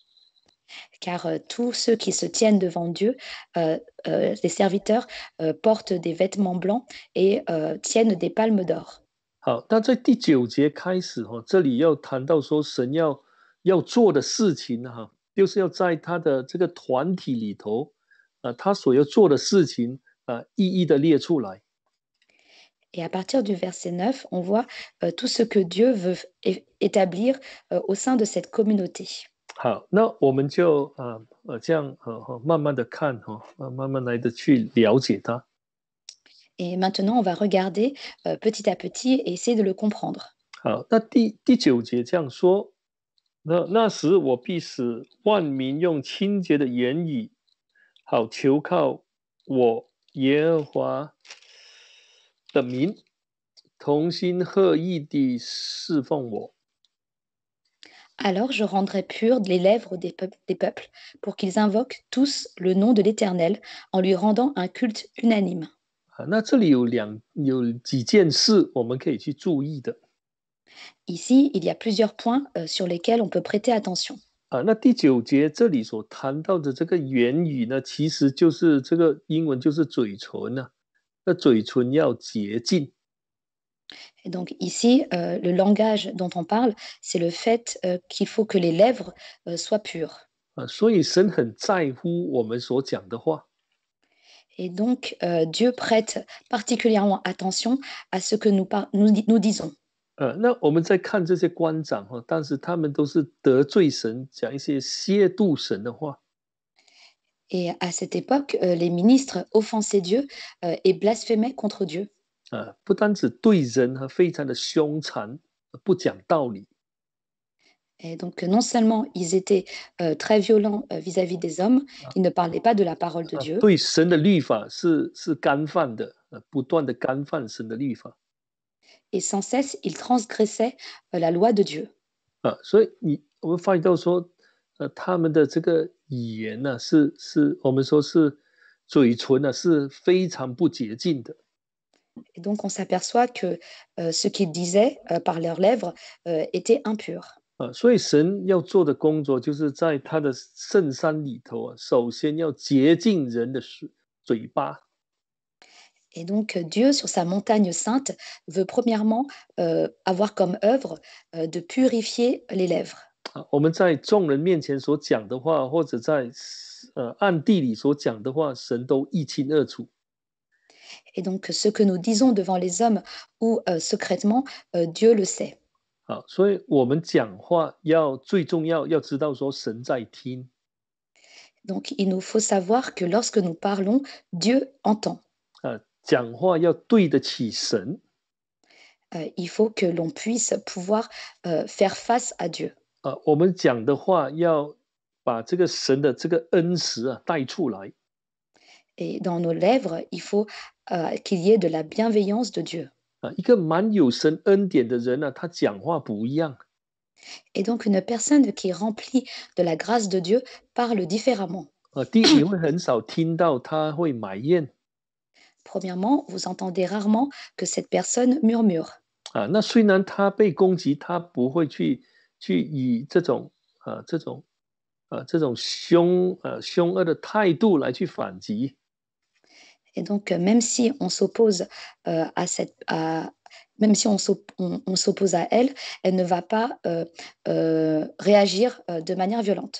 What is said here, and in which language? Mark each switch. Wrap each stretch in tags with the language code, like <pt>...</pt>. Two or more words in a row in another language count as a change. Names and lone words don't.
<fr>Car tous ceux qui se tiennent devant Dieu, les serviteurs, portent des vêtements blancs et tiennent des palmes d'or.</fr> <zh>好，那在第九节开始这里要谈到说神要做的事情就是要在他的这个团体里头他所要做的事情一一的列出来。</zh> <fr>Et à partir du verset 9, on voit tout ce que Dieu veut établir au sein de cette communauté.</fr> <zh>好，那我们就这样慢慢的看慢慢来的去了解它。</zh> <fr>Et maintenant, on va regarder petit à petit et essayer de le comprendre.</fr> <zh>好，那第九节这样说，那时我必使万民用清洁的言语，好求靠我耶和华的名，同心合意地侍奉我。</zh> <fr>Alors je rendrai pures les lèvres des peuples pour qu'ils invoquent tous le nom de l'Éternel en lui rendant un culte unanime.</fr> <zh>那这里有几件事我们可以去注意的。</zh> <fr>Ici, il y a plusieurs points sur lesquels on peut prêter attention.</fr> <zh>那第九节这里所谈到的这个言语呢，其实就是这个英文就是嘴唇那嘴唇要洁净。</zh> <fr>Et donc ici, le langage dont on parle, c'est le fait qu'il faut que les lèvres soient pures.</fr> <zh>所以神很在乎我们所讲的话。</zh> <fr>Et donc, Dieu prête particulièrement attention à ce que nous disons.</fr> <zh>那我们在看这些官长但是他们都是得罪神，讲一些亵渎神的话。</zh> <fr>Et à cette époque, les ministres offensaient Dieu et blasphémaient contre Dieu.</fr> <zh>不单只对人非常的凶残，不讲道理。</zh> <fr>Et donc, non seulement ils étaient très violents vis-à-vis des hommes, ils ne parlaient pas de la parole de Dieu,</fr> <zh>对神的律法是干犯的，不断的干犯神的律法。</zh> <fr>et sans cesse, ils transgressaient la loi de Dieu.</fr> <zh>所以我们发觉到说，他们的这个语言呢、是我们说是嘴唇呢、是非常不洁净的。</zh> <fr>Et donc, on s'aperçoit que ce qu'ils disaient par leurs lèvres était impur.</fr> <zh>所以神要做的工作，就是在他的圣山里头首先要洁净人的嘴巴。</zh> <fr>Et donc, Dieu, sur sa montagne sainte, veut premièrement avoir comme œuvre de purifier les lèvres.</fr> <zh>我们在众人面前所讲的话，或者在暗地里所讲的话，神都一清二楚。</zh> <fr>Et donc, ce que nous disons devant les hommes ou secrètement, Dieu le sait.</fr> <zh>所以我们讲话最重要，要知道说神在听。</zh> <fr>Donc, il nous faut savoir que lorsque nous parlons, Dieu entend.</fr> <zh>讲话要对得起神。</zh> <fr>Il faut que l'on puisse pouvoir faire face à Dieu.</fr> <zh>我们讲的话要把这个神的这个恩慈带出来。</zh> <fr>Et dans nos lèvres, il faut qu'il y ait de la bienveillance de Dieu.</fr> <zh>一个蛮有神恩典的人呢，他讲话不一样。</zh> <fr>Et donc, une personne qui est remplie de la grâce de Dieu parle différemment.</fr> <zh>第一，你会很少听到他会埋怨。</zh> <fr>Premièrement, vous entendez rarement que cette personne murmure.</fr> <zh>那虽然他被攻击，他不会去以这种凶恶的态度来去反击。</zh> <fr>Et donc, même si on s'oppose même si on s'oppose à elle, elle ne va pas réagir de manière violente.</fr>